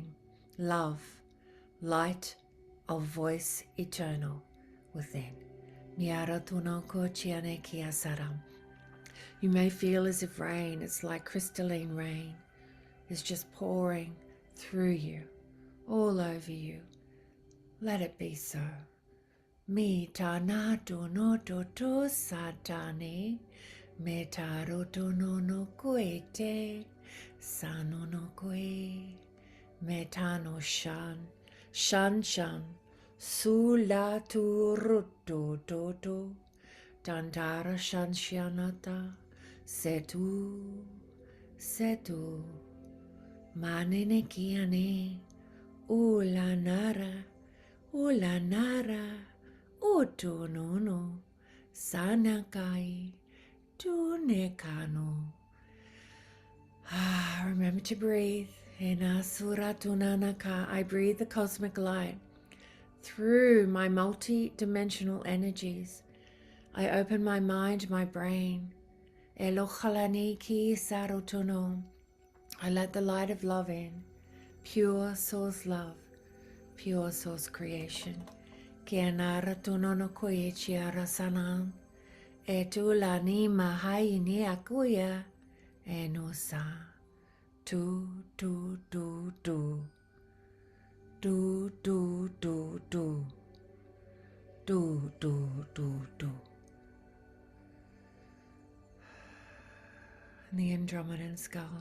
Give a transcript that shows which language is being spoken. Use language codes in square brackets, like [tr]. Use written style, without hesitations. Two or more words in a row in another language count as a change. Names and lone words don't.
[en] Love, light of voice eternal within. You may feel as if rain, it's like crystalline rain, is just pouring through you, all over you. Let it be so. Mi ta na to no to to satane, me ta ro to no koe te, sano no koe, me ta no shan, shan, su la tu ru to, tantara shan shianata, setu, manene kiane, ulanara, utonono, sanakai, tunekano. Remember to breathe. I breathe the cosmic light through my multi-dimensional energies. I open my mind, my brain. Elochalani ki sarotono. I let the light of love in. Pure source love. Pure source creation. Kianara tunono koe chiara sanam. Etulani mahaini akuya. Enosa. Do. The Andromedan skull.